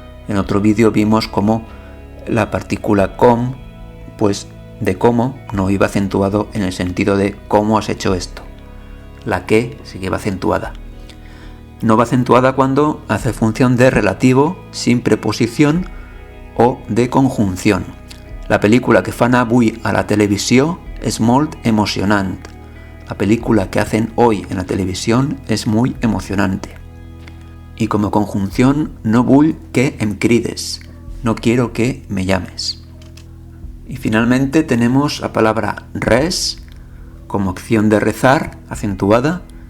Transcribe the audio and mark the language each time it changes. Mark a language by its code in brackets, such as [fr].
[es] En otro vídeo vimos cómo la partícula com, pues de cómo, no iba acentuado en el sentido de cómo has hecho esto. La que sí que va acentuada. No va acentuada cuando hace función de relativo sin preposición o de conjunción. [ca] La pel·lícula que fan avui a la televisió és molt emocionant. [es] La película que hacen hoy en la televisión es muy emocionante. Y como conjunción, [ca] no vull que em crides. [es] No quiero que me llames. Y finalmente tenemos la palabra res como acción de rezar, acentuada.